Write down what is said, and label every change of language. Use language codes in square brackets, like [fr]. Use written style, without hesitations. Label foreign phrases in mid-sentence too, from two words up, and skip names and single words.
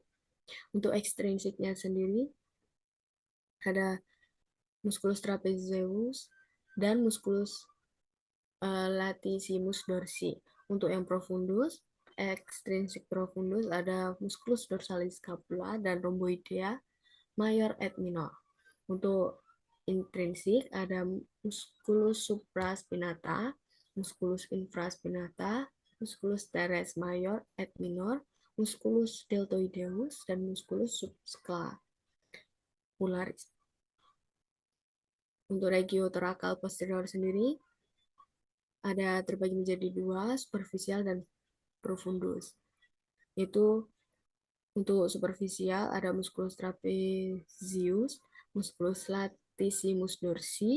[id] Untuk ekstrinsiknya sendiri ada [la] musculus trapezius [id] dan [la] musculus latissimus dorsi. [id] Untuk yang profundus, ekstrinsik profundus ada [la] musculus dorsalis scapula [id] dan [la] rhomboidea mayor et minor. [id] Untuk intrinsik ada [la] musculus supraspinata, musculus infraspinata, musculus teres mayor et minor, musculus deltoideus, dan musculus subscapularis. [id] Untuk regio-thoracal posterior sendiri ada terbagi menjadi dua, superficial dan profundus. Yaitu Untuk superficial ada [la] musculus trapezius, musculus latissimus dorsi.